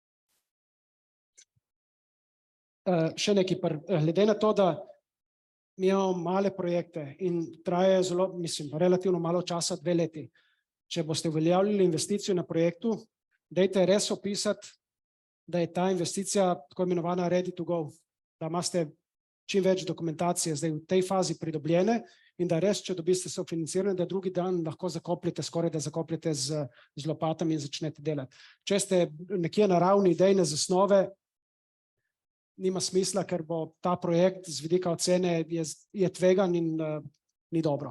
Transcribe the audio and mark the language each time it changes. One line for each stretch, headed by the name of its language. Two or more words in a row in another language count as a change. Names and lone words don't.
Slovenian: Še nekaj, glede na to, da mi imamo male projekte in trajajo zelo, relativno malo časa, 2 leti. Če boste uveljavljali investicijo na projektu, dajte res opisati, da je ta investicija tako imenovana
English: ready to go,
Slovenian: da imate čim več dokumentacije zdaj v tej fazi pridobljene in da res, če dobiste sofinanciranje, da drugi dan lahko skoraj da zakopljete z lopatami in začnete delati. Če ste nekje na ravni idejne zasnove, nima smisla, ker bo ta projekt z vidika ocene je tvegan in ni dobro.